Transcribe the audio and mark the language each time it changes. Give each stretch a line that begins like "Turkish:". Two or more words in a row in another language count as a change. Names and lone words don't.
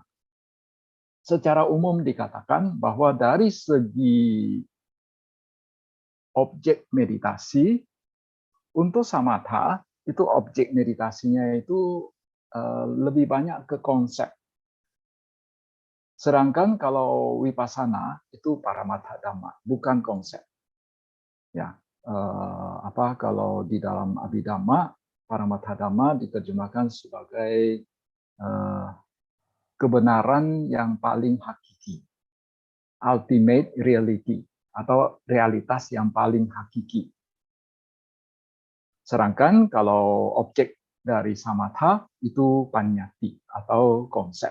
Indonesian: Secara umum dikatakan bahwa dari segi objek meditasi, untuk samatha itu objek meditasinya itu lebih banyak ke konsep. Sedangkan kalau vipassana itu
Pali: paramattha dhamma,
Indonesian: bukan konsep. Ya, kalau di dalam Abhidhamma,
Pali: paramattha dhamma
Indonesian: diterjemahkan sebagai kebenaran yang paling hakiki,
English: ultimate reality,
Indonesian: atau realitas yang paling hakiki. Sedangkan kalau objek dari samatha itu panyati atau konsep.